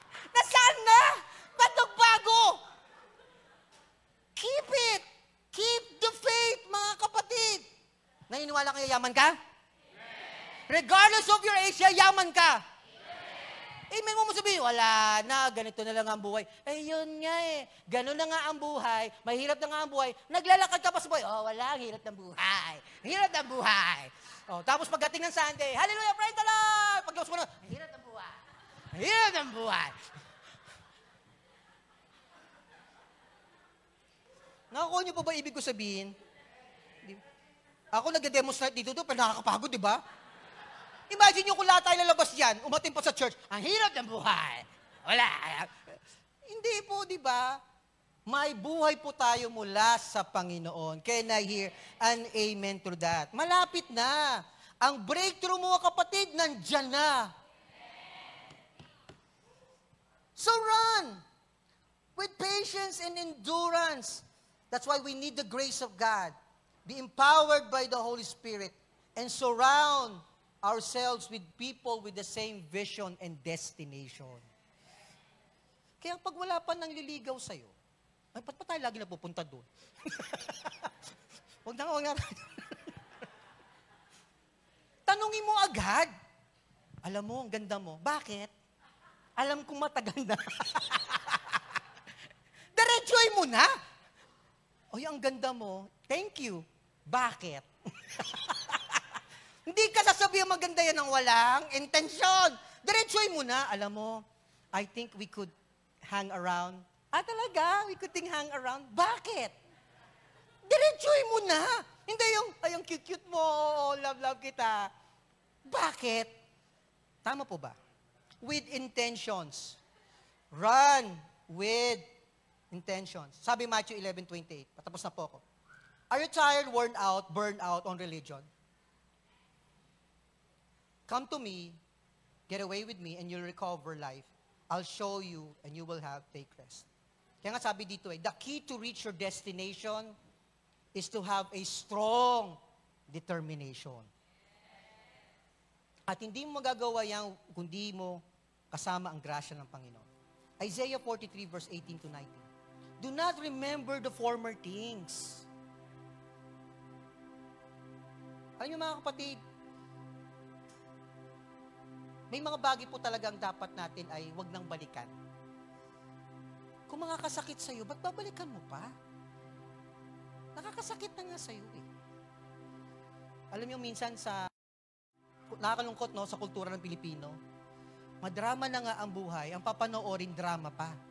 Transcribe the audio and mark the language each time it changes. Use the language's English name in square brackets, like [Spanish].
[Filipino] Nasaan na? Ba't nagbago? [English] Keep it. Keep the faith, [Filipino] mga kapatid. Naniniwala kayo, yaman ka? [English] Amen. Regardless of your age, yaman ka. [Filipino] Amen mo sabihin, wala na, ganito na lang ang buhay. Yun nga ganun na nga ang buhay, mahirap na nga ang buhay, naglalakad ka pa sa buhay, wala, ang hirap ng buhay. Ang hirap ng buhay. Tapos pagdating ng Sunday, hallelujah, [English] praise the Lord! [Filipino] Pag-gawas mo na, ang hirap ng buhay. Ang hirap ng buhay. Nakakuha niyo pa ba ibig ko sabihin? Ako nag-demonstrate dito, pero nakakapagod, di ba? Imagine nyo kung lahat tayo lalabas dyan, umating pa sa church, ang hirap ng buhay. Wala. Hindi po, di ba? May buhay po tayo mula sa Panginoon. [English] Can I hear an amen to that? [Filipino] Malapit na. Ang breakthrough mo, kapatid, nandyan na. [English] So run with patience and endurance. That's why we need the grace of God. Be empowered by the Holy Spirit and surround ourselves with people with the same vision and destination. [Filipino] Kaya pag wala pa nang liligaw sa'yo, ba't pa tayo lagi napupunta doon? Huwag na. Tanungin mo agad. Alam mo, ang ganda mo. Bakit? Alam kong matagal na. Diretsuhin mo na. Ang ganda mo. Thank you. Bakit? Hindi ka sasabihin maganda yan ng walang intensyon. Diretsuhin mo na. Alam mo, [English] I think we could hang around. [Filipino] Talaga? [English] We could hang around? [Filipino] Bakit? Diretsuhin mo na. Hindi yung cute-cute mo, love kita. Bakit? Tama po ba? [English] With intentions. Run with intentions. [Filipino] Sabi Matthew 11:28. Patapos na po ako. [English] Are you tired, worn out, burned out on religion? Come to me, get away with me, and you'll recover life. I'll show you, and you will take rest. [Filipino] Kaya nga sabi dito [English] the key to reach your destination is to have a strong determination. [Filipino] At hindi mo magagawa yan kung di mo kasama ang grasya ng Panginoon. [English] Isaiah 43 verse 18 to 19. Do not remember the former things. [Filipino] Alam niyo mga kapatid, may mga bagay po talagang dapat natin ay wag nang balikan. Kung makakasakit sa'yo, ba't babalikan mo pa? Nakakasakit na nga sa'yo Alam niyo minsan nakakalungkot sa kultura ng Pilipino, madrama na nga ang buhay, ang papanoorin drama pa.